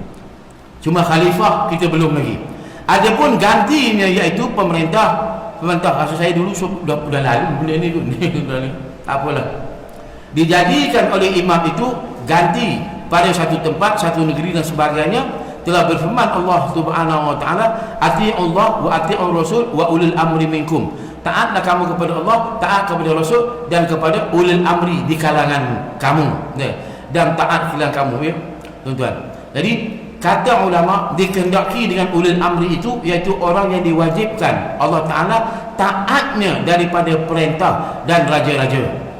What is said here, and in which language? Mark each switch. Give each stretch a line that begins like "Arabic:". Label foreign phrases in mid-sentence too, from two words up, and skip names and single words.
Malay: Cuma khalifah kita belum lagi. Adapun gantinya iaitu pemerintah. Rasa saya dulu dah lalu benda ni tu. Tak apalah. Dijadikan oleh imam itu ganti pada satu tempat, satu negeri dan sebagainya. Telah berfirman Allah
Arabic: سبحانه وتعالى, "أطيعوا الله وأطيعوا الرسول وأولي الأمر منكم."
Malay: Taatlah kamu kepada Allah, taat kepada Rasul dan kepada
Arabic: أولي الأمر
Malay: di kalangan kamu. Dan taat kepada kamu ya, tuan-tuan. Jadi kata ulama dikehendaki dengan
Arabic: أولي الأمر
Malay: itu iaitu orang yang diwajibkan Allah Ta'ala taatnya daripada perintah dan raja-raja.